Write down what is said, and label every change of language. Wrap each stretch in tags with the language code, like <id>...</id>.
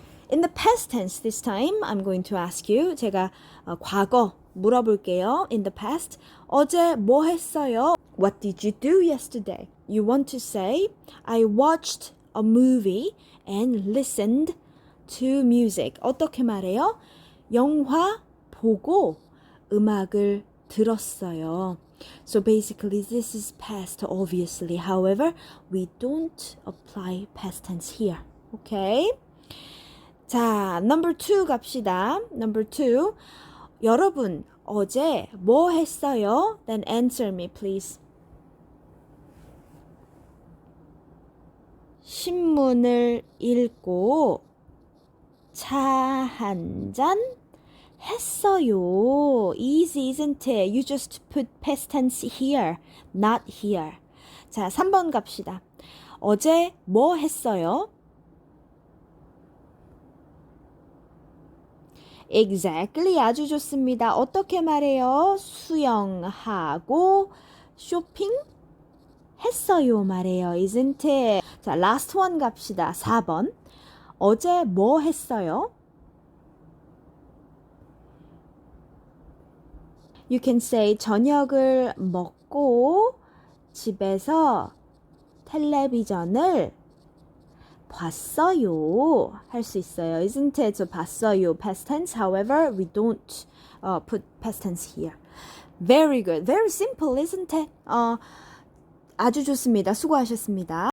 <en>In the past tense this time, I'm going to ask you,</en> <ko>제가 과거 물어볼게요.</ko> <en>In the past,</en> <ko>어제 뭐 했어요?</ko> <en>What did you do yesterday? You want to say, I watched a movie and listened to music.</en> <ko>어떻게 말해요? 영화 보고 음악을 들었어요.</ko> <en>So basically this is past, obviously. However, we don't apply past tense here. Okay?</en> <ko>자, number 2 갑시다.</ko> <en>Number 2.</en> <ko>여러분, 어제 뭐 했어요?</ko> <en>Then answer me, please.</en> <ko>신문을 읽고 차 한 잔 했어요.</ko> <en>Easy, isn't it? You just put past tense here, not here.</en> <ko>자, 3번 갑시다. 어제 뭐 했어요? Exactly, 아주 좋습니다. 어떻게 말해요? 수영하고 쇼핑 했어요 말해요.</ko> <en>Isn't it?</en> <ko>자, last one 갑시다. 4번. 어제 뭐 했어요?</ko> <en>You can say</en> <ko>저녁을 먹고 집에서 텔레비전을 봤어요. 할 수 있어요.</ko> <en>Isn't it? So 봤어요. Past tense. However, we don't put past tense here. Very good. Very simple, isn't it?</en> <ko>아주 좋습니다. 수고하셨습니다.</ko>